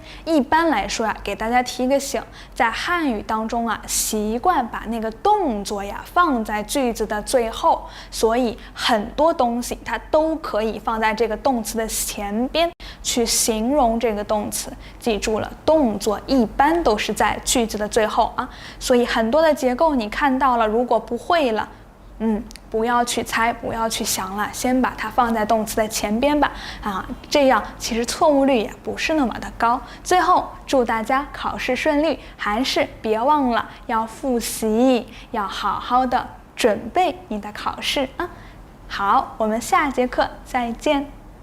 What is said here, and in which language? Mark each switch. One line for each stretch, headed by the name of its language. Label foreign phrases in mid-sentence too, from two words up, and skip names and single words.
Chinese: 一般來說呀，給大家提個醒，在漢語當中啊，習慣把那個動作呀放在句子的最後，所以很多東西它都可以放在這個動詞的前邊去形容這個動詞。記住了，動作一般都是在句子的最後啊，所以很多的結構你看到了，如果不會了，不要去猜，不要去想了，先把它放在動詞的前邊吧。這樣其實錯誤率也不是那麼的高。最後祝大家考試順利，還是別忘了要複習，要好好的準備你的考試啊。好，我們下節課再見。